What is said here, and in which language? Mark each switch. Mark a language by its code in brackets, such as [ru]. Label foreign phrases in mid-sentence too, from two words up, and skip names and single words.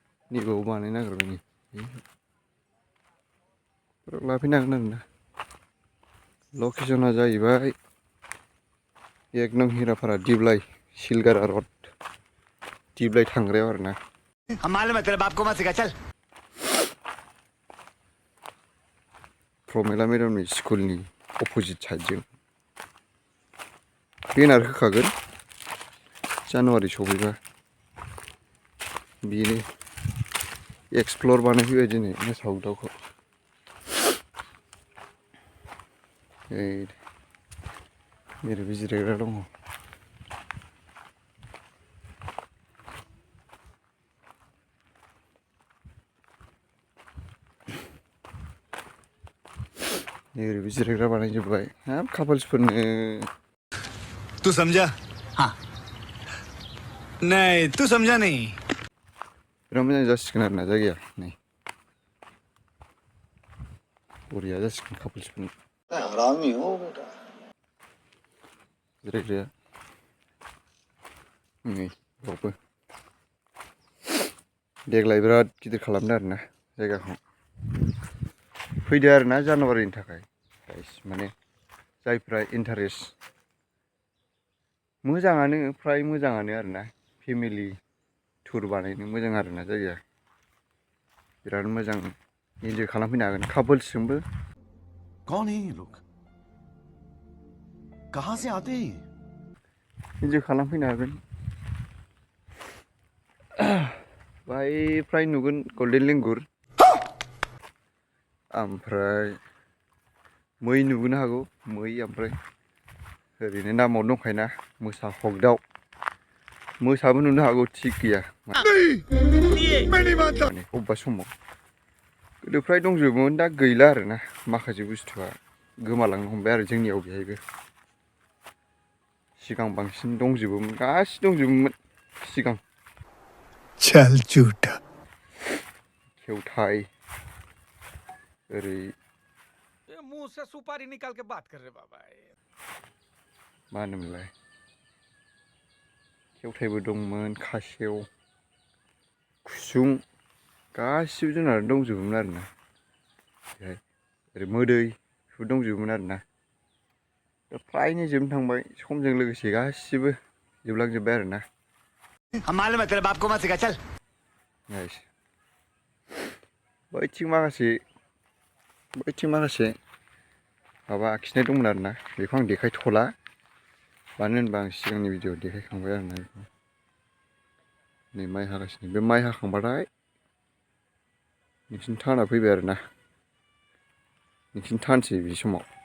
[brx] नैबाव बानायनो नागिरबाय नै लाफैनो हागोन आरोना लकेसना जाहैबाय एक नं हिराफारा दिब्लाइ सिलगारा रड दिब्लाइ थांग्रायाव आरोना [hi] हम मालूम है तेरे बाप को मत सिखा चल [brx] प्रमेला मेडामनि स्कुलनि [en] opposite sidejwng [brx] बेनार होखागोन जानुवारि सफैबा बेनो एक्सप्लर बानायफैबाय दिनै मोसा हकदावखौ ओरैबो जिरायग्रा दङ ओरैबो जिरायग्रा बानायजोब्बाय हाब कापल्सफोरनो [hi] तू समझा हाँ नहीं तू समझा नहीं [brx] बिराद मोजां जासिगोन आरोना जायगाया नै बरिया जासिगोन कापल्सफोरनो [hi] हरामी हो बेटा [brx] जिरायग्राया नै बावबो देग्लाय बिराद गिदिर खालामदों आरोना जायगाखौ फैदो आरोना जानुवारिनि थाखाय माने जायफ्रा इन्टारेस्ट मोजाङानो फ्राय मोजाङानो आरोना [en] family tour [brx] बानायनो मोजां आरोना जायगाया बिराद मोजां इन्जय खालामफैनो हागोन कापल्सजोंबो [hi] कौन है ये लोग कहाँ से आते हैं [brx] इन्जय खालामफैनो हागोन बाहाय फ्राय नुगोन [en] golden langur [brx] ओमफ्राय मै नुबोनो हागौ मै ओमफ्राय ओरैनो नामाव दंखायोना मोसा हकदाव मोसाबो नुनो हागौ थिग गैया माने अबेबा समाव गोदो फ्राय दंजोबोमोन दा गैला आरोना माखासे बुस्थुआ गोमालांनो हमबाय आरो जोंनियाव बेहायबो सिगां बांसिन दंजोबोमोन गासिबो दंजोबोमोन सिगां [hi] चल झूठा [brx] खेवथाय ओरै [hi] मुंह से सुपारी निकाल के बात कर रहे बाबा [brx] मा होनोमोनलाय खेवथायबो दंमोन खासेव खुसुं गासिबो जुनार दंजोबोमोन आरोना बेहाय ओरै मोदै बेफोर दंजोबोमोन आरोना दा फ्रायनो जोबनो थांबाय समजों लोगोसे गासिबो जोबलांजोब्बाय आरोना [hi] हम मालूम है तेरे बाप को मत सिखा चल [brx] बैथिं माखासे माबा आखिनाय दंमोन आरोना बेखौ आं देखायथ'ला मानो होनबा आं सिगांनि भिडिअ देखायखांबाय आरोना बेखौ नै माइ हागासिनो बे माइ हाखांबाथाय नोंसिनि टार्नआ फैबाय आरोना नोंसिनि टार्नसै बे समाव